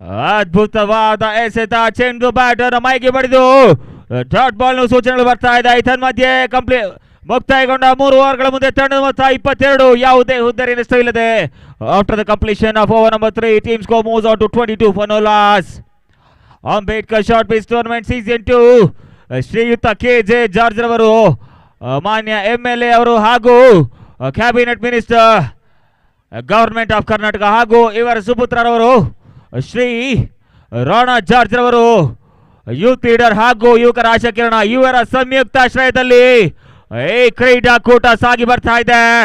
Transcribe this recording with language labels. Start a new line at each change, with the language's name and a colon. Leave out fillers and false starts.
Kannada: ಅದ್ಭುತವಾದ ಎಸೆತ. ಚೆಂಡು ಬ್ಯಾಟರ್ ಮೈಗೆ ಬಡಿದು ಡಾಟ್ ಬಾಲ್ ಸೂಚನೆಗಳು ಬರ್ತಾ ಇದೆ. ತನ್ಮಧ್ಯೆ ಮುಕ್ತಾಯಗೊಂಡ 3 ಓವರ್ಗಳ ಮುಂದೆ ತಂಡದ ಮೊತ್ತ 22, ಯಾವುದೇ ಹುದ್ದರಿ ನಷ್ಟವಿಲ್ಲದೆ.
English: After the completion of over number 3, team score moves on to 22 for no loss.
Kannada: Ambedkar short phase tournament season 2 ಶ್ರೀಯುತ KJ ಜಾರ್ಜ್ ರವರು, ಮಾನ್ಯ MLA ಅವರು ಹಾಗೂ cabinet minister government of Karnataka ಹಾಗೂ ಇವರ ಸುಪುತ್ರರವರು ಶ್ರೀ ರಾಣಾ ಜಾರ್ಜ್ ರವರು, ಯೂತ್ ಲೀಡರ್ ಹಾಗೂ ಯುವಕರ ಆಶಾಕಿರಣ ಇವರ ಸಂಯುಕ್ತ ಆಶ್ರಯದಲ್ಲಿ ಈ ಕ್ರೀಡಾಕೂಟ ಸಾಗಿ ಬರ್ತಾ ಇದೆ.